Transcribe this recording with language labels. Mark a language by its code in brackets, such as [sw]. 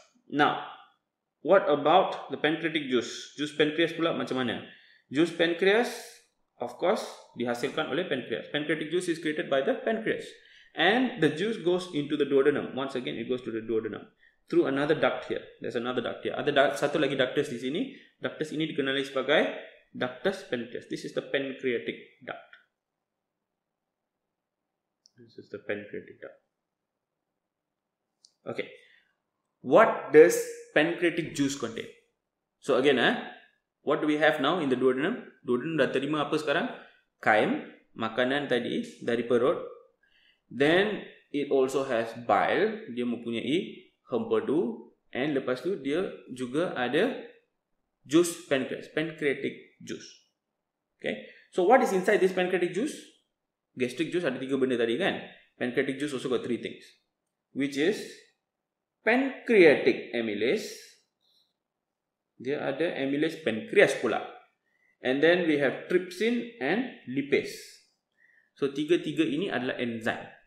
[en] Now, what about the pancreatic juice? [ms] Juice pancreas pula macam mana? Juice pancreas, [en] of course, [ms] dihasilkan oleh pancreas. [en] Pancreatic juice is created by the pancreas. And the juice goes into the duodenum. Once again, it goes to the duodenum. Through another duct here. There's another duct here. [ms] Ada satu lagi ductus di sini. Ductus ini dikenali sebagai ductus pancreas. [en] This is the pancreatic duct. This is the pancreatic duct. Okay. What does pancreatic juice contain? So again, what do we have now in the duodenum? [ms] Duodenum dah terima apa sekarang? Chyme, makanan tadi dari perut. [en] Then it also has bile, [ms] dia mempunyai hempedu, and lepas tu dia juga ada juice pancreas, pancreatic juice. Okay. [en] So what is inside this pancreatic juice? [ms] Gastric juice ada 3 benda tadi kan? [en] Pancreatic juice also got 3 things, which is pancreatic amylase. [ms] Dia ada amylase pancreas pula. [en] And then we have trypsin and lipase. [ms] So tiga-tiga ini adalah enzim.